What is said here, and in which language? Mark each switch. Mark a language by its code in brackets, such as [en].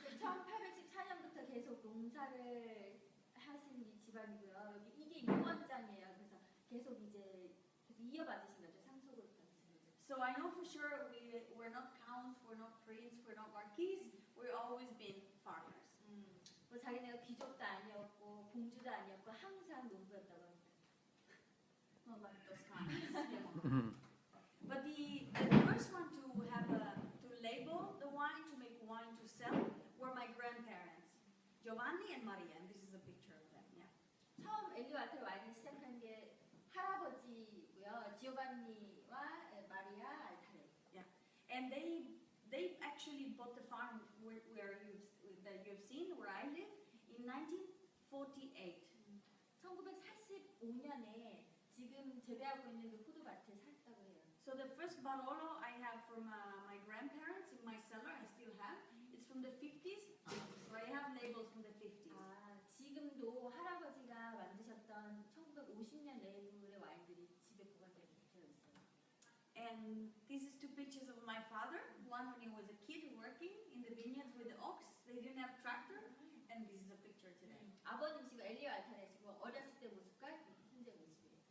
[ko] 1814년부터 계속 농사를 하신 이 집안이고요. 여기 이게 유언장이에요. 그래서 계속 이어받으신 거죠. 상속을 받으신 거죠. [en] So I know for sure we're not counts, we're not princes, we're not marquis. We've always been farmers. [ko] 뭐 자기네가 귀족도 아니었고 공주도 아니었고 항상 농부였다고 합니다. [en] Not like those kinds. But the first one to have to label the wine, to make wine to sell, were my grandparents, Giovanni and Maria. And this is a picture of them. Yeah. [ko] 처음 엘리오 알타레 와인을 시작한 게 할아버지고요. 지오반니와 마리아 알타레. [en] Yeah. And they actually bought the farm that you've seen, where I live, in 1948. [ko] 1945년에 지금 재배하고 있는 그 포도밭을 샀다고 해요. [en] So the first Barolo I have from my grandparents in my cellar, I still have. It's from the 50s. So I have labels from the 50s. [ko] 아, 지금도 할아버지가 만드셨던 1950년 레이블의 와인들이 집에 보관되어 있어요. [en] And this is two pictures of my father. One when he was a kid working in the vineyards with the ox. They didn't have tractor. And this is a picture today. [ko] 아버님이시고 엘리오 알타레시고 어렸을 때 모습과 현재 모습이에요.